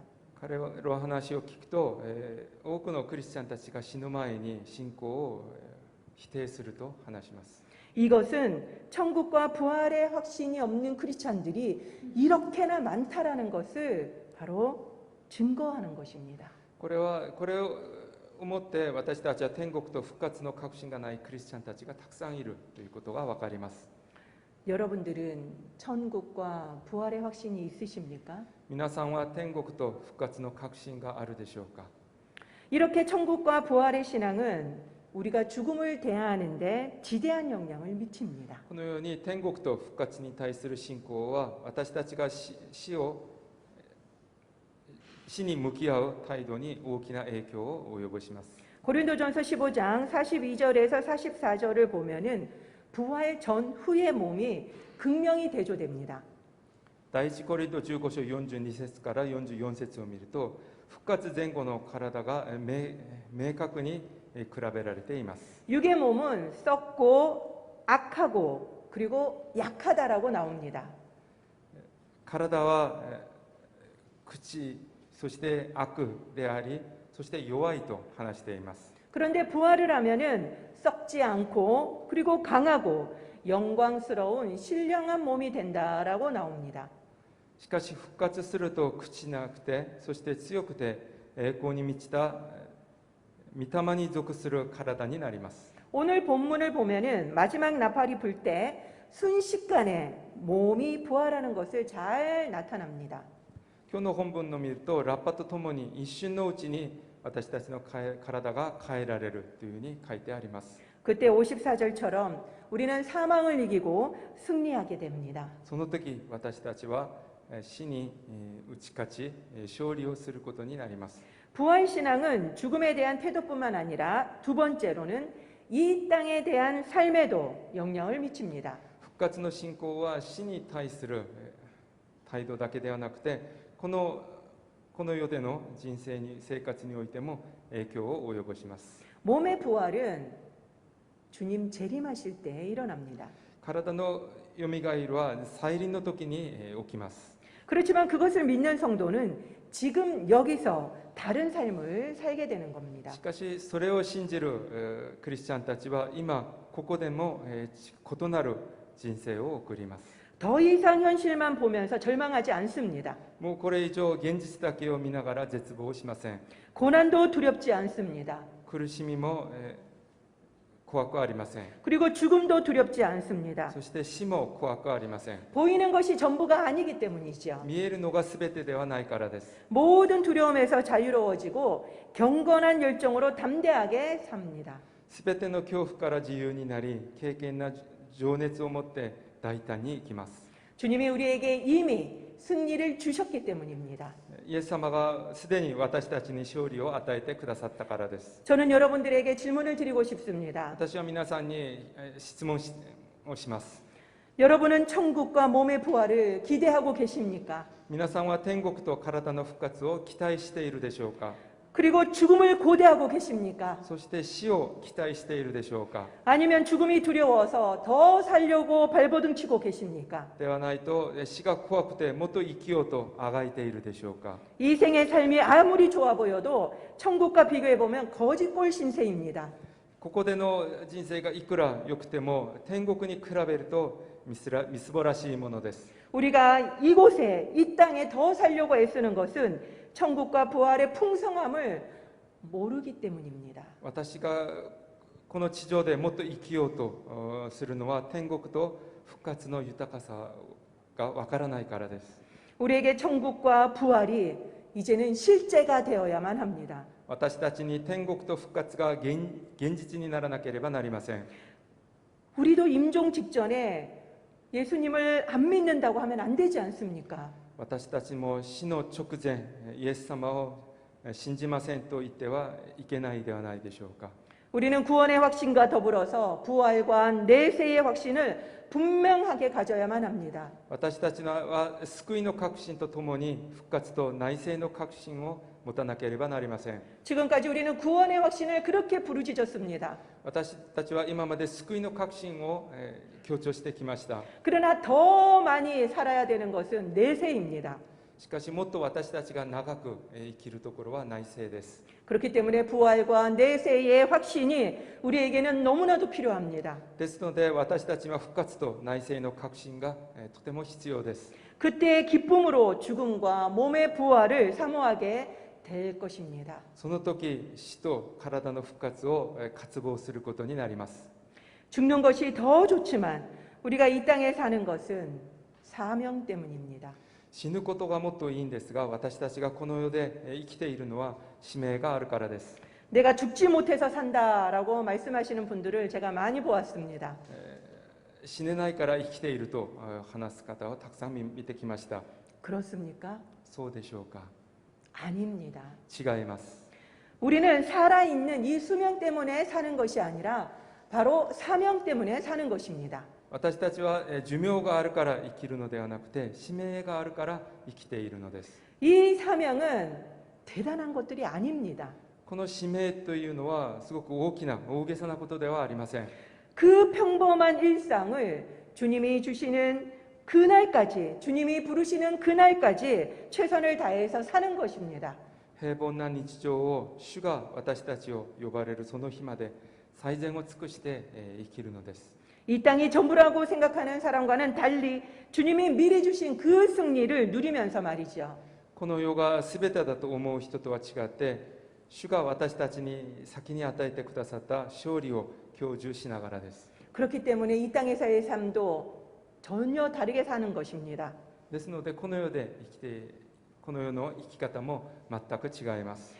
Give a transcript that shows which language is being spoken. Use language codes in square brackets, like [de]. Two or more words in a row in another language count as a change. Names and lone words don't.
[ja] 彼の話を聞くと、多くのクリスチャンたちが死ぬ前に信仰を否定すると話します。 [ko] 이것은 천국과 부활의 확신이 없는 크리스찬들이 이렇게나 많다라는 것을 바로 증거하는 것입니다. [ja] これを思って私たちは天国と復活の確信がないクリスチャンたちがたくさんいるということが分かります。 [ko] 여러분들은 천국과 부활의 확신이 있으십니까? [ja] 皆さんは天国と復活の確信があるでしょうか。 [ko] 이렇게 천국과 부활의 신앙은 우리가 죽음을 대하는데 지대한 영향을 미칩니다. [ja] このように天国と復活に対する信仰は私たちが死に向き合う態度に大きな影響を及ぼします。 [ko] 고린도전서 15장 42절에서 44절을 보면은 부활 전후의 몸이 극명히 대조됩니다. [ja] 第一コリント15章42節から44節を見ると復活前後の体が明確に比べられています。 [ko] 육의 몸은 썩고 악하고 그리고 약하다라고 나옵니다. [ja] 体は口そして悪でありそして弱いと話しています。 [ko] 그런데 부활을 하면은 썩지 않고 그리고 강하고 영광스러운 신령한 몸이 된다라고 나옵니다. [ja] しかし復活すると朽ちなくてそして強くて栄光に満ちた御霊に属する体になります。 [ko] 오늘 본문을 보면은 마지막 나팔이 불 때 순식간에 몸이 부활하는 것을 잘 나타납니다. [ja] 今日の本文の見るとラッパとともに一瞬のうちに私たちの体が変えられるというふうに書いてあります。 [ko] 그때 54절처럼 우리는 사망을 이기고 승리하게 됩니다. [ja] その時私たちは死に打ち勝ち勝利をすることになります。 [ko] 부활 신앙은 죽음에 대한 태도뿐만 아니라 두 번째로는 이 땅에 대한 삶에도 영향을 미칩니다. [ja] 復活の信仰は死に対する態度だけではなくてこの世での人生に生活においても影響を及ぼします。 [ko] 몸의 부활은 주님 재림하실 때 일어납니다. [ja] 体のよみがえりは再臨の時に起きます。 [ko] 그렇지만 그것을 믿는 성도는 지금 여기서 다른 삶을 살게 되는 겁니다. [ja] しかしそれを信じるクリスチャンたちは今ここでも異なる人生を送ります。 [ko] 더 이상 현실만 보면서 절망하지 않습니다. [ja] もうこれ以上現実だけを見ながら絶望しません。 [ko] 고난도 두렵지 않습니다. [ja] 苦しみも怖くありません。 [ko] 그리고 죽음도 두렵지 않습니다. [ja] そして死も怖くありません。 [ko] 보이는 것이 전부가 아니기 때문이죠. [ja] 見えるのが全てではないからです。 [ko] 모든 두려움에서 자유로워지고 경건한 열정으로 담대하게 삽니다. [ja] 全ての恐怖から自由になり、敬虔な情熱を持って大胆に生きます。 [ko] 주님이 우리에게 이미 승리를 주셨기 때문입니다. [ja] イエス様がすでに私たちに勝利を与えてくださったからです。 [ko] 저는 여러분들에게 질문을 드리고 싶습니다. [ja] 私は皆さんに質問をします。 [ko] 여러분은 천국과 몸의 부활을 기대하고 계십니까? [ja] 皆さんは天国と体の復活を期待しているでしょうか。 [ko] 그리고 죽음을 고대하고 계십니까? [ja] そして死を期待しているでしょうか。 [ko] 아니면 죽음이 두려워서 더 살려고 발버둥 치고 계십니까? [ja] ではないと死が怖くてもっと生きようとあがいているでしょうか。 [ko] 이 생의 삶이 아무리 좋아 보여도 천국과 비교해 보면 거짓골 신세입니다. [ja] ここでの人生がいくら良くても天国に比べるとみすぼらしいものです。 [ko] 우리가 이곳에 이 땅에 더 살려고 애쓰는 것은 천국과 부활의 풍성함을 모르기 때문입니다. [ja] 私がこの地上でもっと生きようとするのは天国と復活の豊かさがわからないからです。 [ko] 우리에게 천국과 부활이 이제는 실제가 되어야만 합니다. [ja] 私たちに天国と復活が現実にならなければなりません。 [ko] 우리도 임종 직전에 예수님을 안 믿는다고 하면 안 되지 않습니까? [ja] 私たちも死の直前イエス様を信じませんと言ってはいけないではないでしょうか。 [ko] 우리는 구원의 확신과 더불어서 부활과 내세의 확신을 분명하게 가져야만 합니다. [ja] 私たちは救いの確信とともに復活と内政の確信を持たなければなりません。 [ko] 지금까지 우리는 구원의 확신을 그렇게 부르짖었습니다. [ja] 私たちは今まで救いの確信を強調してきました。 [ko] 그러나 더 많이 살아야 되는 것은 내세입니다. [ja] しかしもっと私たちが長く生きるところは内政です。 [ko] 그렇기 때문에 부활과 내세의 확신이 우리에게는 너무나도 필요합니다. [ja] ですので私たちは復活と内政の確信がとても必要です。 [ko] 그때의 기쁨으로 죽음과 몸의 부활을 사모하게 될 것입니다. [ja] その時死と体の復活を渇望することになります。 [ko] 죽는 것이 더 좋지만 우리가 이 땅에 사는 것은 사명 때문입니다. [ja] 死ぬことがもっといいんですが、私たちがこの世で生きているのは使命があるからです。 [ko] 내가 죽지 못해서 산다라고 말씀하시는 분들을 제가 많이 보았습니다. [ja] 死ねないから生きていると話す方をたくさん見てきました。 [ko] 그렇습니까? [ja] そうでしょうか。 [ko] 아닙니다. [ja] 違います。 [ko] 우리는 살아있는 이 수명 때문에 사는 것이 아니라 바로 사명 때문에 사는 것입니다. [ja] 私たちは寿命があるから生きるのではなくて、使命があるから生きているのです。 [ko] 이 사명은 대단한 것들이 아닙니다. [ja] この使命というのはすごく大きな大げさなことではありません。 [ko] 그 평범한 일상을 주님이 주시는 그날까지, 주님이 부르시는 그날까지 최선을 다해서 사는 것입니다. [ja] 平凡な日常を主が私たちを呼ばれるその日まで最善を尽くして生きるのです。 [ko] 이 땅이 전부라고 생각하는 사람과는 달리 주님이 미리 주신 그 승리를 누리면서 말이죠. [ja] この世が全てだと思う人とは違って、主が私たちに先に与えてくださった勝利を享受しながらです。 [ko] 그렇기 때문에 이 땅에서의 삶도 전혀 다르게 사는 것입니다. [ja] ですのでこの世でこの世の生き方も全く違います。